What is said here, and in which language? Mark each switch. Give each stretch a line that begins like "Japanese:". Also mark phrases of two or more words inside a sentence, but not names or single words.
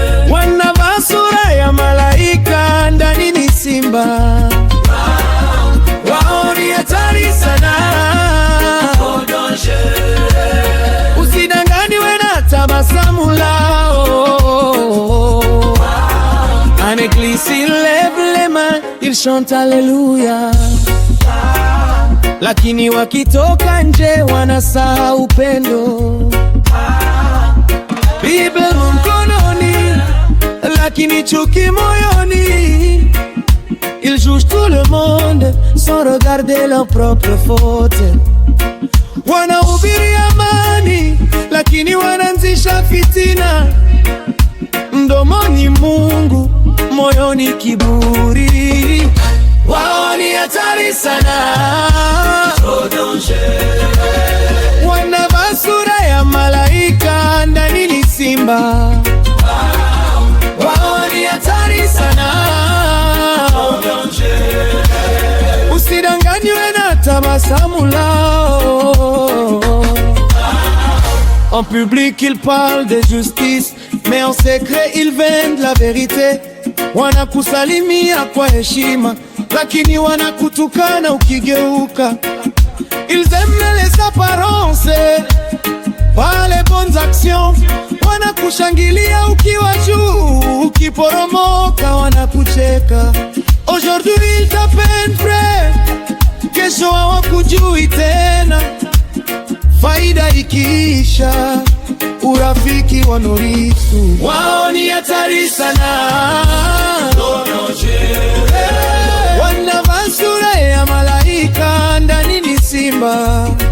Swahili: Wanavaa sura ya malaika, ndani ni simba. Wao ni hatari sana. Usidanganywe na tabasamu lao.
French: Avec lui, s'il lève les mains, il chante Alléluia.
Swahili: Lakini wakitoka nje, wanasahau upendo. Bible mkononi, lakini chuki moyoni.
French: Ils jugent tout le monde sans regarder leurs propres fautes.
Swahili: Wanahubiri amani, lakini wanaanzisha fitina. Mdomoni Mungu, moyoni kiburi. Wao ni hatari sana. Wanavaa sura ya malaika, ndani ni simba. Wao ni hatari sana. Usidanganywe na tabasamu lao.
French: En public, ils parlent de justice, mais en secret, ils vendent la vérité.
Swahili: Wanakusalimia kwa heshima, lakini wanakutukana ukigeuka.
French: Ils aiment les apparences, pas les bonnes actions.
Swahili: Wanakushangilia ukiwa juu, ukiporomoka wanakucheka.
French: Aujourd'hui, ils t'appellent frère,
Swahili: kesho hawakujui tena. Faida ikiisha, urafiki wanorithi. Wao ni hatari sana. Wanavaa sura ya malaika, ndani ni simba.